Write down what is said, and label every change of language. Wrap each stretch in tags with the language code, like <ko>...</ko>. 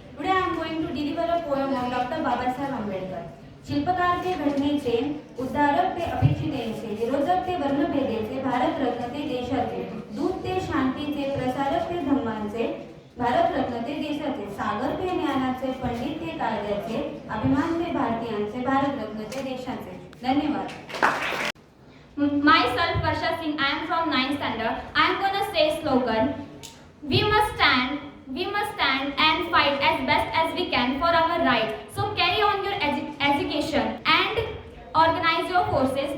<en>Today I am going to deliver a poem on Dr. Babasaheb Ambedkar.</en> <mr>शिल्पकार ते घटनेचे, उद्धारक ते अपेक्षितेचे, विरोधक ते वर्णभेदेचे, भारतरत्न ते देशाचे, दूत ते शांतीचे, प्रसारक ते धम्मांचे, भारतरत्न ते देशाचे, सागर ते ज्ञानाचे, पंडित ते कायद्याचे, अभिमान ते भारतीयांचे, भारतरत्न ते देशाचे. धन्यवाद.</mr> <en>Myself Varsha Singh, I am from 9th standard. I am gonna say slogan. We must stand and fight as best as we can for our rights. So carry on your education and organize your forces.</en>